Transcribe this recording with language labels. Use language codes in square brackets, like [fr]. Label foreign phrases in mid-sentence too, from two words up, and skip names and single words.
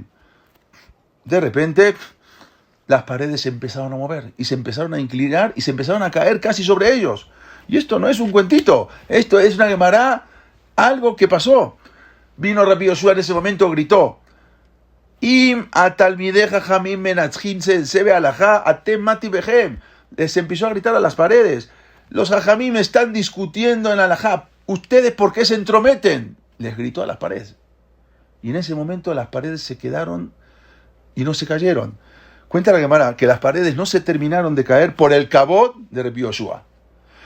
[es] De repente, las paredes se empezaron a mover, y se empezaron a inclinar, y se empezaron a caer casi sobre ellos. Y esto no es un cuentito, esto es una Gemara, algo que pasó. Vino Rabbi Yoshua en ese momento, gritó, [he] אם תלמידי חכמים מנצחין זה בהלכה אתם מה טיבכם. [es] Les empezó a gritar a las paredes. Los jajamim están discutiendo en alajá. ¿Ustedes por qué se entrometen? Les gritó a las paredes. Y en ese momento las paredes se quedaron y no se cayeron. Cuenta la Gemara que las paredes no se terminaron de caer por el cabot de Rabbi Yoshua.